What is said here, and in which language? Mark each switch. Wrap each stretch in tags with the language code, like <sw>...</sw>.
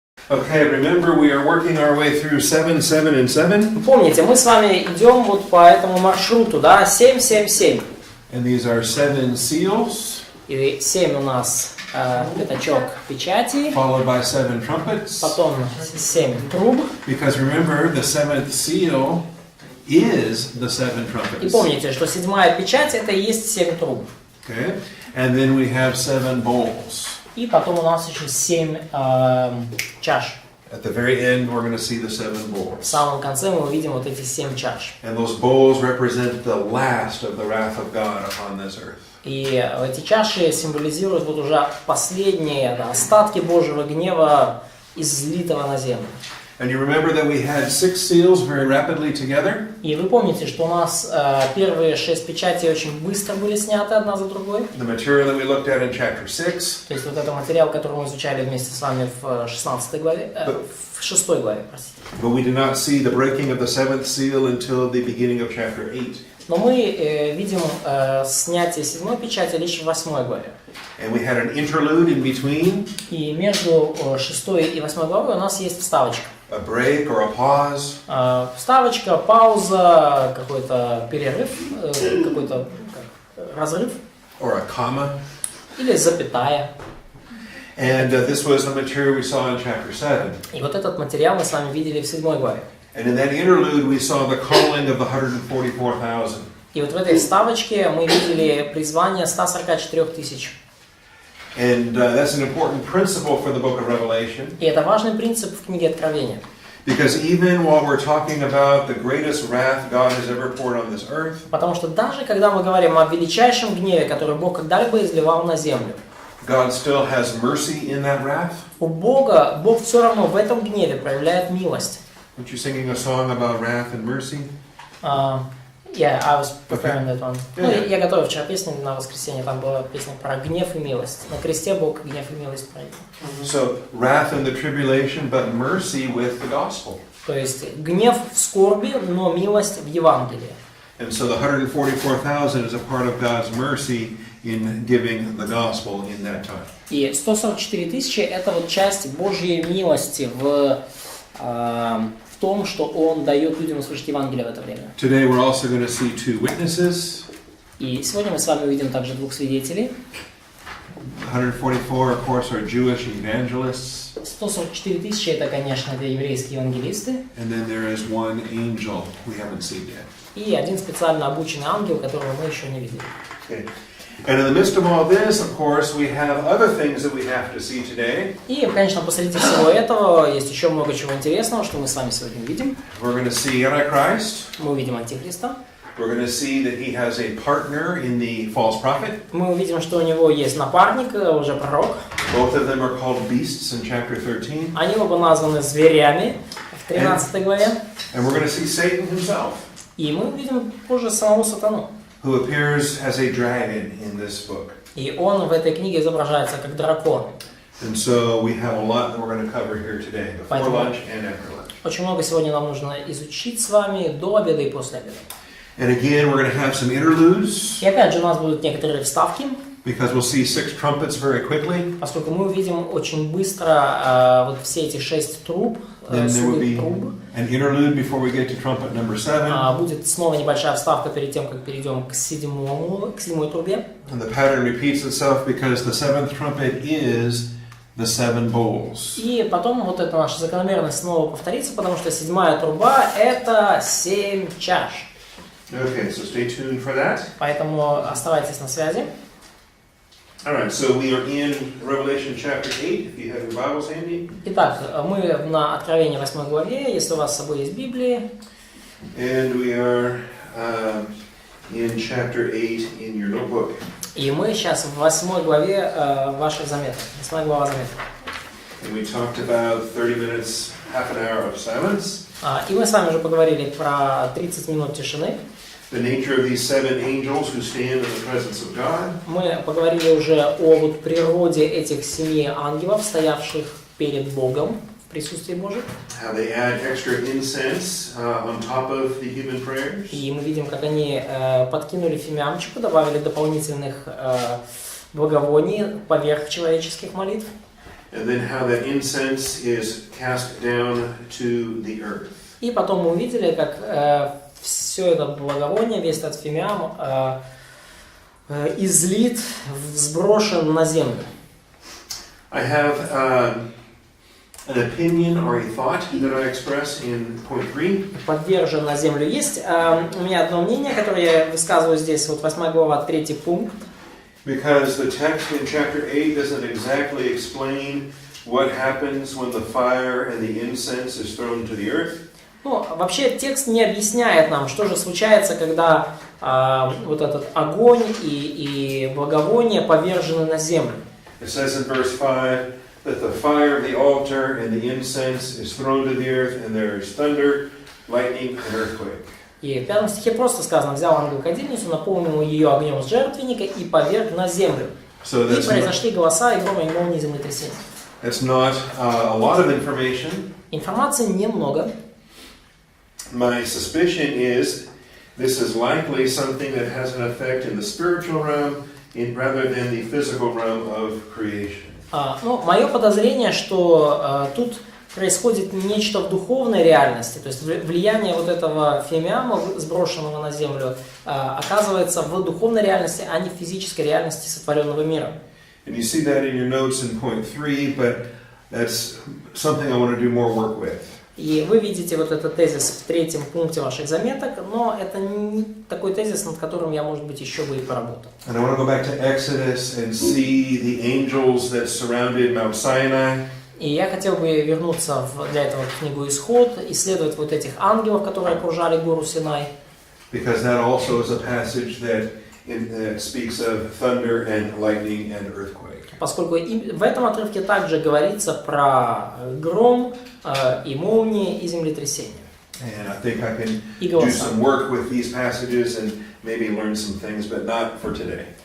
<en>Okay, remember we are working our way through 7, 7, and 7.</en> <ru>Помните, мы с вами идем вот по этому маршруту, да, 7, 7, 7.</ru> <en>And these are 7 seals.</en> <ru>И 7 у нас пятачок печати.</ru> <en>Followed by 7 trumpets.</en> <ru>Потом 7 труб.</ru> <en>Because remember, the 7th seal is the 7 trumpets.</en> <ru>И помните, что 7-я печать это и есть 7 труб.</ru> <en>Okay, and then we have 7 bowls.</en> <ru>И потом у нас еще 7 чаш.</ru> <en>At the very end, we're going to see the 7</en> <ru>В</ru> <en>bowls.</en> <ru>самом конце мы увидим вот эти 7 чаш.</ru> <en>And those bowls represent the last of the wrath of God upon this earth.</en> <ru>И эти чаши символизируют вот уже последние остатки Божьего гнева, излитого на землю.</ru> <en>And you remember that we had 6 seals very rapidly together.</en> <ru>И вы помните, что у нас первые 6 печатей очень быстро были сняты одна за другой.</ru> <en>The material that we looked at in chapter 6.</en> <ru>То есть вот это материал, который мы изучали вместе с вами в 16 главе, в 6 главе, простите.</ru> <en>But we did not see the breaking of the 7th seal until the beginning of chapter 8.</en> <ru>Но мы видим снятие 7-й печати лишь в 8 главе.</ru> <en>And we had an interlude in between.</en> <ru>И между 6 и 8 главой у нас есть вставочка.</ru> <en>A break or a pause.</en> <ru>Вставочка, пауза, какой-то перерыв, какой-то разрыв.</ru> <en>Or a comma.</en> <ru>Или запятая.</ru> <en>And this was the material we saw in chapter 7.</en> <ru>И вот этот материал мы с вами видели в 7 главе.</ru> <en>And in that interlude we saw the calling of the 144,000.</en> <ru>И вот в этой вставочке мы видели призвание 144 тысяч.</ru> <en>And that's an important principle for the book of Revelation.</en> <ru>И это важный принцип в книге Откровения.</ru> <en>Because even while we're talking about the greatest wrath God has ever poured on this earth,</en> <ru>Потому что даже когда мы говорим о величайшем гневе, который Бог когда-либо изливал на землю,</ru> <en>God still has mercy in that wrath.</en> <ru>у Бога, Бог все равно в этом гневе проявляет милость.</ru> <en>Aren't you singing a song about wrath and mercy? Yeah, I was preparing that one. Yeah.</en> <ru>Я готовил вчера песню на воскресенье, там была песня про гнев и милость. На кресте Бог гнев и милость проявил.</ru> <en>So, wrath and the tribulation, but mercy with the gospel.</en> <ru>То есть гнев в скорби, но милость в Евангелии.</ru> <en>And so the 144,000 is a part of God's mercy in giving the gospel in that time.</en> <ru>И 144 тысячи это вот часть Божьей милости в том, что Он дает людям услышать Евангелие в это время.</ru> <en>Today we're also going to see 2 witnesses.</en> <ru>И сегодня мы с вами увидим также 2 свидетелей.</ru> <en>144, of course, are Jewish evangelists.</en> <ru>144 тысячи это, конечно, это еврейские евангелисты.</ru> <en>And then there is 1 angel we haven't seen yet.</en> <ru>И один специально обученный ангел, которого мы еще не видели.</ru> <en>Okay. And in the midst of all this, of course, we have other things that we have to see today.</en> <ru>И, конечно, посреди всего этого есть еще много чего интересного, что мы с вами сегодня увидим.</ru> <en>We're going to see Antichrist.</en> <ru>Мы увидим Антихриста.</ru> <en>We're going to see that he has a partner in the false prophet.</en> <ru>Мы увидим, что у него есть напарник, уже пророк.</ru> <en>Both of them are called beasts in chapter 13.</en> <ru>Они оба названы зверями в 13 главе.</ru> <en>And we're going to see Satan himself,</en> <ru>И мы увидим позже самого сатану.</ru> <en>who appears as a dragon in this book.</en> <ru>И он в этой книге изображается как дракон.</ru> <en>And so we have a lot that we're going to cover here today, before lunch and after lunch.</en> <ru>Очень много сегодня нам нужно изучить с вами до обеда и после обеда.</ru> <en>And again, we're going to have some interludes,</en> <ru>И опять же у нас будут некоторые вставки,</ru> <en>because we'll see 6 trumpets very quickly.</en> <ru>поскольку мы увидим очень быстро вот все эти 6 труб,</ru> <en>Then there will</en> <ru>суды</ru> <en>be</en> <ru>труб.</ru> <en>an interlude before we get to trumpet number 7.</en> <ru>Будет снова небольшая вставка перед тем, как перейдем к 7-й трубе.</ru> <en>And the pattern repeats itself because the 7th trumpet is the 7 bowls.</en> <ru>И потом вот эта наша закономерность снова повторится, потому что 7-я труба это 7 чаш.</ru> <en>Okay, so stay tuned for that.</en> <ru>Поэтому оставайтесь на связи.</ru> <en>All right, so we are in Revelation chapter 8, if you have your Bibles handy.</en> <ru>Итак, мы на Откровении 8 главе, если у вас с собой есть Библии.</ru> <en>And we are in chapter 8 in your notebook.</en> <ru>И мы сейчас в 8 главе ваших заметок. 8 глава заметок.</ru> <en>And we talked about 30 minutes, half an hour of silence.</en> <ru>И мы с вами уже поговорили про 30 минут тишины.</ru> <en>The nature of these 7 angels who stand in the presence of God.</en> <ru>Мы поговорили уже о вот природе этих 7 ангелов, стоявших перед Богом в присутствии Божьем.</ru> <en>How they add extra incense on top of the human prayers.</en> <ru>И мы видим, как они подкинули фимиамчику, добавили дополнительных благовоний поверх человеческих молитв.</ru> <en>and then how that incense is cast down to the earth.</en> <ru>И потом мы увидели, как все это благовоние, весь этот фимиам излит, сброшен на землю.</ru> <en>I have an opinion or a thought that I express in point 3.</en> <ru>Подвержен на землю. Есть у меня одно мнение, которое я высказываю здесь, вот 8 глава, 3 пункт.</ru> <en>Because the text in chapter 8 doesn't exactly explain what happens when the fire and the incense is thrown to the earth.</en> <ru>Ну, вообще текст не объясняет нам, что же случается, когда вот этот огонь и благовоние повержены на землю.</ru> <en>It says in verse 5 that the fire of the altar and the incense is thrown to the earth, and there is thunder, lightning, and earthquake.</en> <ru>И в 5 стихе просто сказано: взял ангел кадильницу, наполнил ее огнем с жертвенника и поверг на землю. И произошли голоса, и громы, и молнии, и землетрясения.</ru> <en>It's not a lot of information.</en> <ru>Информации немного.</ru> <en>My suspicion is this is likely something that has an effect in the spiritual realm rather than the physical realm of creation.</en> <ru>Ну, мое подозрение, что тут происходит нечто в духовной реальности, то есть влияние вот этого фимиама, сброшенного на землю, оказывается в духовной реальности, а не в физической реальности сотворенного мира.</ru> <en>And you see that in your notes in point 3, but that's something I want to do more work with.</en> <ru>И вы видите вот этот тезис в 3 пункте ваших заметок, но это не такой тезис, над которым я, может быть, еще бы и поработал.</ru> <en>And I want to go back to Exodus and see the angels that surrounded Mount Sinai.</en> <ru>И я хотел бы вернуться для этого в книгу Исход, исследовать вот этих ангелов, которые окружали гору Синай.</ru> <en>Because that also is a passage that speaks of thunder and lightning and earthquake.</en> <ru>Поскольку и в этом отрывке также говорится про гром и молнии и землетрясения.</ru> <en>And I think I can do some work with these passages and maybe learn some things, but not for today.</en>